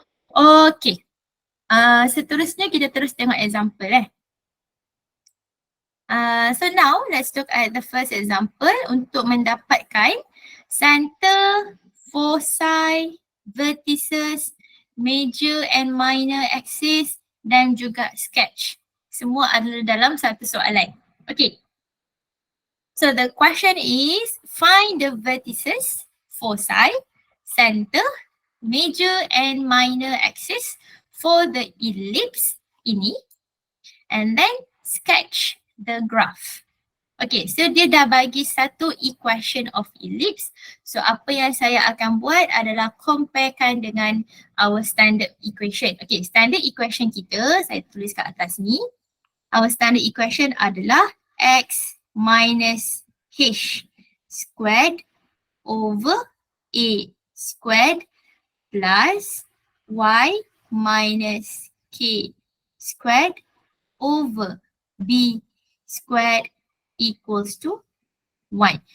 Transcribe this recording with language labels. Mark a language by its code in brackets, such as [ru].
[ms] Okay, seterusnya kita terus tengok example [en] So now let's look at the first example [ms] untuk mendapatkan center, foci, vertices, major and minor axis dan juga sketch. Semua adalah dalam satu soalan. Okay. [en] So the question is find the vertices, foci, center, major and minor axis for the ellipse ini, and then sketch the graph. [ms] Okay, so dia dah bagi satu equation of ellipse. So apa yang saya akan buat adalah comparekan dengan our standard equation. Okay, standard equation kita, saya tulis kat atas ni. [en] Our standard equation adalah x minus h squared over a squared plus y minus k squared over b squared equals to 1.